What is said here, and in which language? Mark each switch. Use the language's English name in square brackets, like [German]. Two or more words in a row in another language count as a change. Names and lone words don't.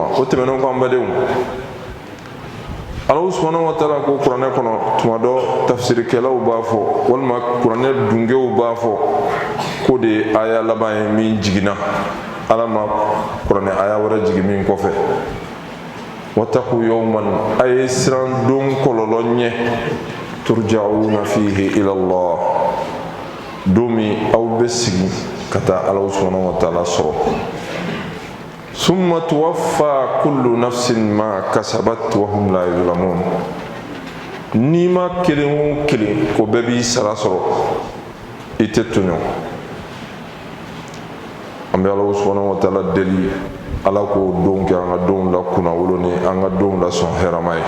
[Bambara] O tɛmɛnen kɔ an badenw, [Arabic] الله سبحانه وتعالى [Bambara] ko kuranɛ kɔnɔ tuma dɔ tafsirikɛlaw b'a fɔ, walima kuranɛ dunkew b'a fɔ ko de ye aya laban ye min jiginna, ala ma kuranɛ aya wɛrɛ jigin min kɔfɛ. [Arabic] واتقوا يوما, [Bambara] a ye siran don kɔlɔlɔ ɲɛ, [Arabic] ترجعون فيه إلى الله, [Bambara] don min aw bɛ sigi ka taa [Arabic] الله سبحانه وتعالى [Bambara] sɔrɔ. [Arabic] ثم توفى كل نفس ما كسبت وهم لا يظلمون. [Bambara] N'i ma kelen o kelen ko bɛɛ b'i sara sɔrɔ, i tɛ tɔɲɔ. An bɛ [Arabic] الله سبحانه وتعالى [Bambara] deli, ala k'o don kɛ an ka donw la kunnawolo ni an ka donw la sɔn hɛrɛma ye.